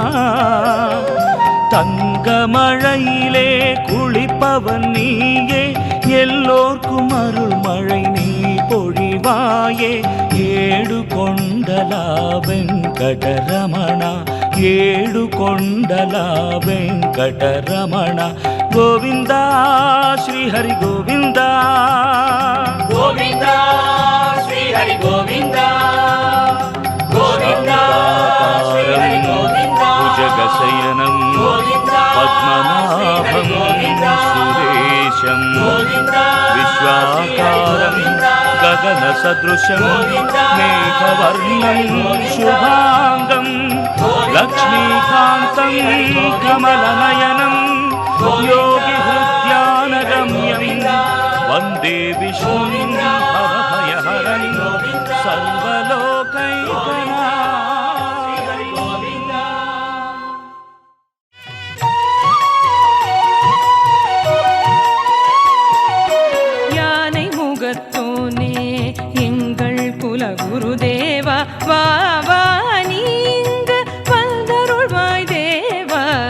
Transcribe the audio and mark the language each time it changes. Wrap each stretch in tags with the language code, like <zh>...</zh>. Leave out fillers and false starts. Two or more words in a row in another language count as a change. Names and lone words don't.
<ta>தங்கமழையிலே குளிப்பவன் நீயே எல்லோர்க்கும் அருள் மழை நீ பொழிவாயே ஏடு கொண்டலா வெங்கடரமணா ஏடு கொண்டலா வெங்கடரமணா கோவிந்தா ஸ்ரீ ஹரி கோவிந்தா கோவிந்தா ஸ்ரீ ஹரி கோவிந்தா கோவிந்தா ஸ்ரீ ஹரி கோவிந்தா</ta> <sa>భుజగశయనం</sa> <ta>கோவிந்தா</ta> <sa>పద్మనాభం సురేశం విశ్వాకారం గగన సదృశం మేఘవర్ణం శుభాంగం లక్ష్మీకాంతం కమలనయనం యోగి హృద్యానగమ్యం వందే విష్ణుం భవభయహరం సర్వలోకైకనాథం.</sa> <ta>யானை முகத்தோனே எங்கள் குலகுருதேவா வா வா நீங்க வந்தருள்வாய் தேவா</ta>